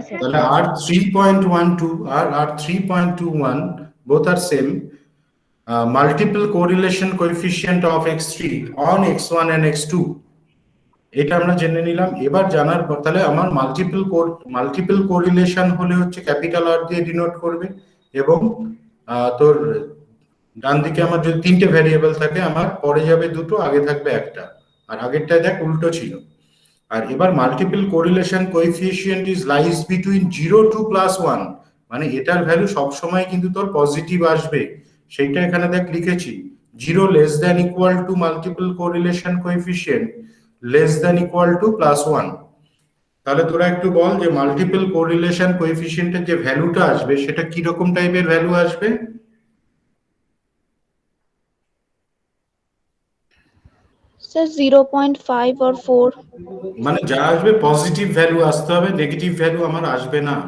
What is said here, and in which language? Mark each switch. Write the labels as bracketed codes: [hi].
[bn] তাহলে R3.12 আর R3.21 [en] both are same, multiple correlation coefficient of x3 on x1 and x2, [bn] এটা আমরা জেনে নিলাম। এবার জানার পর তাহলে আমার মাল্টিপল কোরিলেশন হলে হচ্ছে ক্যাপিটাল আর দিয়ে ডিনোট করবে, এবং তোর ডান দিকে আমার যদি 3টে ভ্যারিয়েবল থাকে, আমার পরে যাবে দুটো, আগে থাকবে একটা, আর আগেরটা দেখ উল্টো ছিল। আর এবার multiple correlation coefficient [en] is lies between 0 to +1, [bn] মানে এটার ভ্যালু সবসময় কিন্তু তোর পজিটিভ আসবে। সেইটা এখানে দেখ লিখেছি, 0 [en] less than equal to [bn] multiple correlation coefficient less than equal to +1। তাহলে তোরা একটু বল যে মাল্টিপল কোরিলেশন কোএফিসিয়েন্টের যে ভ্যালুটা আসবে সেটা কি রকম টাইপের ভ্যালু আসবে? [en] Sir, 0.5 or 4. [bn] মানে যা আসবে পজিটিভ ভ্যালু আসতে হবে, নেগেটিভ ভ্যালু আমার আসবে না।